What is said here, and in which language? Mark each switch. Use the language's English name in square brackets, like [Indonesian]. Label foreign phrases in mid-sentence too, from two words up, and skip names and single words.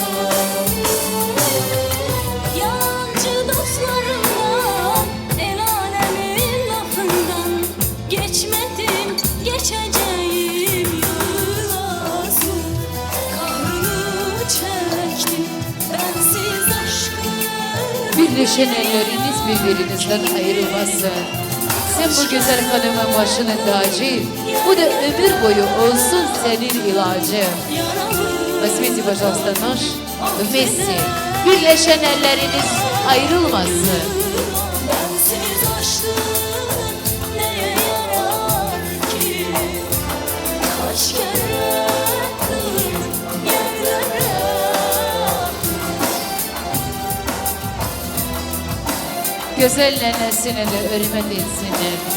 [Turkish] Yancı dostlarımdan, el alemin lafından geçmedim, geçeceğim yılazım. Kahrını çektim, bensiz aşkın. Birleşen elleriniz birbirinizden ayrılmasın. Sen bu güzel hanımın başının tacı, bu da ömür boyu olsun senin ilacı. [Russian] Возьмите, пожалуйста, нож вместе. [Turkish] Birleşen elleriniz ayrılmasın. Bensiz aşkın neye yarar ki? Kaç kere kırdım yerlere. Güzel nenesine de hürmet etsinler.